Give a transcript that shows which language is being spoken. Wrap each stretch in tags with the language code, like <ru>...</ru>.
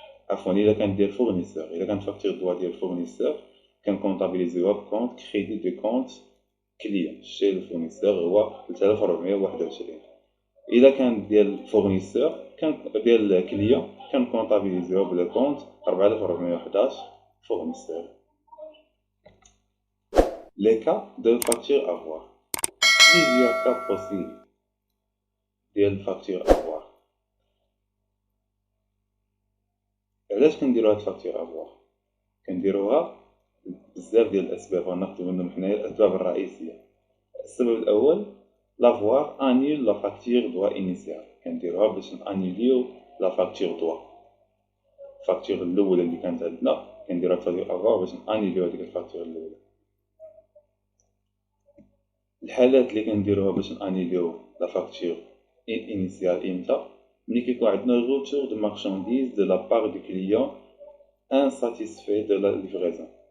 <ar>عفوا إذا كانت ديال فورنيسور، إذا كانت فاكتور دوا ديال فورنيسور كنكونطابيليزيوها بكونت كريدي دو كونت كليون شي الفورنيسور هو 3421. إذا كانت ديال فورنيسور ديال كليون كنكونطابيليزيوها بلو كونت 4411 fournisseur.</ar> <fr>Les cas de facture avoir. Plusieurs cas possibles</fr> <ar>ديال الفاكتور</ar> <fr>avoir.</fr> <ar>علاش كنديرو هاد الفاكتور avoir؟ كنديروها بزاف ديال الاسباب، غناخدو منهم حنايا الاسباب الرئيسيه. السبب الاول</ar> <fr>l'avoir annule la facture droit initial.</fr> <ar>كنديروها باش نانيليو لا فاكتور دوا. الفاكتور الاولى اللي كانت عندنا كنديروها فاكتور avoir باش نانيليو هذيك الفاكتور الاولى. الحالات اللي كنديروها باش نانيليو لا فاكتور انيسيال امتى؟ ملي كيكون عندنا روتور دو مارشانديز دو لا بار دو كليون انساتيسفاي دو لا ليفريزون.</ar>